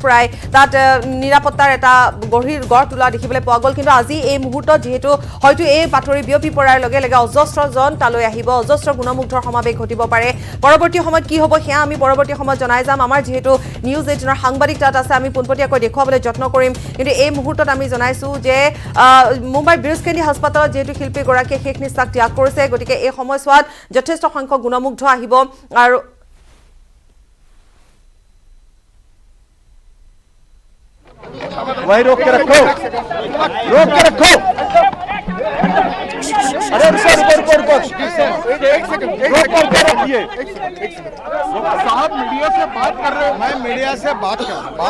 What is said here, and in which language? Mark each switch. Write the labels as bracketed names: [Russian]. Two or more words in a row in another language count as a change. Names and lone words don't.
[Assamese] প্ৰায় তাত নিৰাপত্তাৰ এটা গঢ় তোলা দেখিবলৈ পোৱা গ'ল কিন্তু আজি এই মুহূৰ্তত যেহেতু হয়তো এই বাতৰি বিয়পি পৰাৰ লগে লগে অজস্ৰজন তালৈ আহিব অজস্ৰ গুণমুগ্ধৰ সমাৱেশ ঘটিব পাৰে পৰৱৰ্তী সময়ত কি হ'ব সেয়া আমি পৰৱৰ্তী সময়ত জনাই যাম আমাৰ যেহেতু নিউজ 18ৰ সাংবাদিক তাত আছে আমি পোনপটীয়াকৈ দেখুৱাবলৈ যত্ন কৰিম কিন্তু এই মুহূৰ্তত আমি জনাইছো যে মুম্বাই ব্ৰিজ কেণ্ডি হাস্পাতালত যেহেতু শিল্পীগৰাকীয়ে শেষ নিশ্বাস ত্যাগ কৰিছে গতিকে এই সময়ছোৱাত যথেষ্ট সংখ্যক গুণমুগ্ধ আহিব আৰু [Hindi] वही रोक के रखो अरे रुको रखिए साहब मीडिया से बात कर रहे हो मैं मीडिया से बात कर